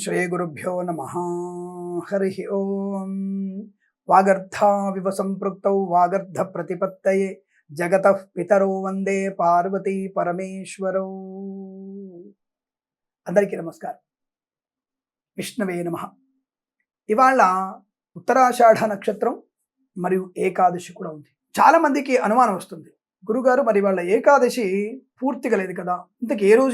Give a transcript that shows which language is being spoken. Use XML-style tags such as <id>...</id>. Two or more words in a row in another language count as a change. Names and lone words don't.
<sa>श्रीगुरुभ्यो नमः। हरिः ओम। वागर्धाविव संपृक्तौ वागर्ध प्रतिपत्तये जगतः पितरो वंदे पार्वती परमेश्वरौ।</sa> <te>అందరికీ నమస్కారం.</te> <sa>విష్ణవే నమః.</sa> <te>ఇవాళ ఉత్తరాషాఢ నక్షత్రం మరియు ఏకాదశి కూడా ఉంది. చాలా మందికి అనుమానం వస్తుంది, గురుగారు మరి వాళ్ళ ఏకాదశి పూర్తిగా లేదు కదా, ఇంతకు ఏ రోజు?</te>